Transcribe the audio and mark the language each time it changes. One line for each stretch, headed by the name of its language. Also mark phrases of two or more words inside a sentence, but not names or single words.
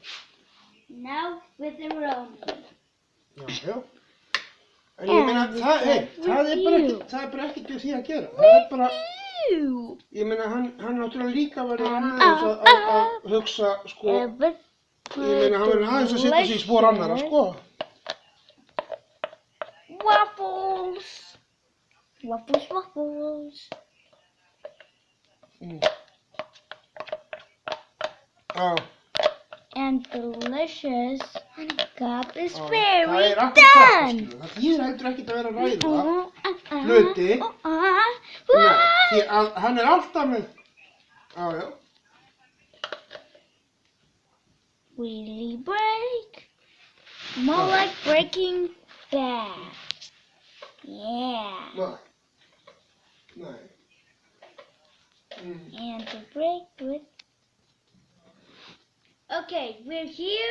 English: Now with the rolling.
Icelandic: Já. En ég meina, það er bara ekkert við því að gera. Það er bara, ég meina, hann náttúrulega líka verður aðeins að hugsa, sko, ég meina, hann verður aðeins að setja sig í spor annarra, sko.
English: Waffles. And delicious honeycomb is very done.
Icelandic: Það þýðir heldur ekkert að vera að ræða hluti. Því að hann er alltaf með, já.
English: Wheelie break. More like Breaking Bad. Yeah.
Icelandic: Nei.
English: And to break with. Okay, we're here.